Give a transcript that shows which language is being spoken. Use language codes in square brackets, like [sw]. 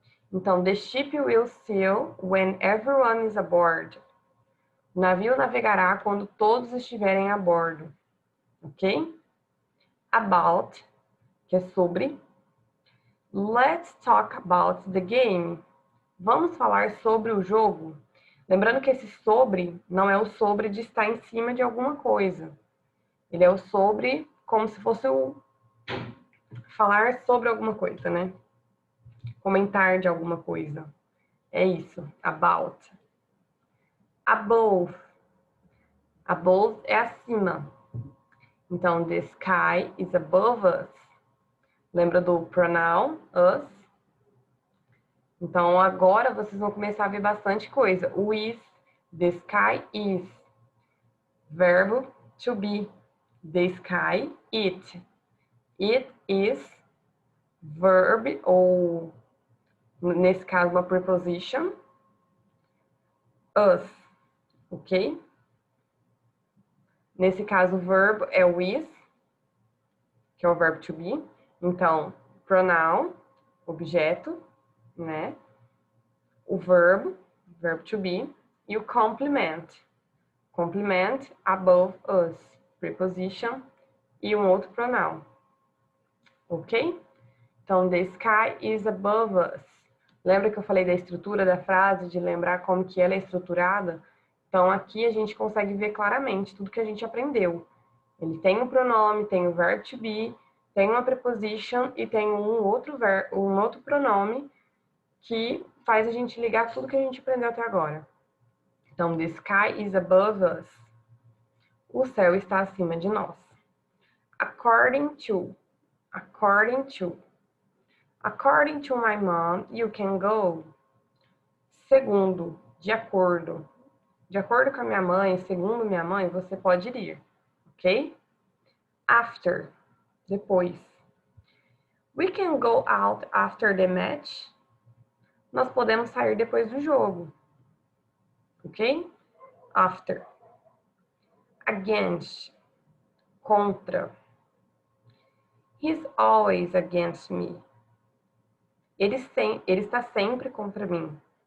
[en] Então, the ship will sail when everyone is aboard. [pt] O navio navegará quando todos estiverem a bordo, ok? About, que é sobre. [en] Let's talk about the game. [pt] Vamos falar sobre o jogo. Lembrando que esse sobre não é o sobre de estar em cima de alguma coisa. Ele é o sobre como se fosse o falar sobre alguma coisa, né? Comentar de alguma coisa. É isso, about. Above. Above é acima. [en] Então, the sky is above us. [pt] Lembra do pronoun us? Então, agora vocês vão começar a ver bastante coisa. O is, [en] the sky is. [pt] Verbo to be. [en] The sky, it. It is. Verb ou [pt] nesse caso, uma preposition, us, ok? Nesse caso, o verbo é with, que é o verbo to be. Então, pronoun, objeto, né? O verbo to be, e o complement. Complement, above us, preposition, e um outro pronoun, ok? [en] Então, the sky is above us. [pt] Lembra que eu falei da estrutura da frase, de lembrar como que ela é estruturada? Então, aqui a gente consegue ver claramente tudo que a gente aprendeu. Ele tem um pronome, tem o verbo to be, tem uma preposition e tem um outro pronome que faz a gente ligar tudo que a gente aprendeu até agora. Então, [en] the sky is above us. [pt] O céu está acima de nós. [en] According to. According to. According to my mom, you can go. [pt] Segundo, de acordo. De acordo com a minha mãe, segundo minha mãe, você pode ir. Ok? After. Depois. [en] We can go out after the match. [pt] Nós podemos sair depois do jogo. Ok? After. Against. Contra. [en] He's always against me. [pt] Ele está sempre contra mim.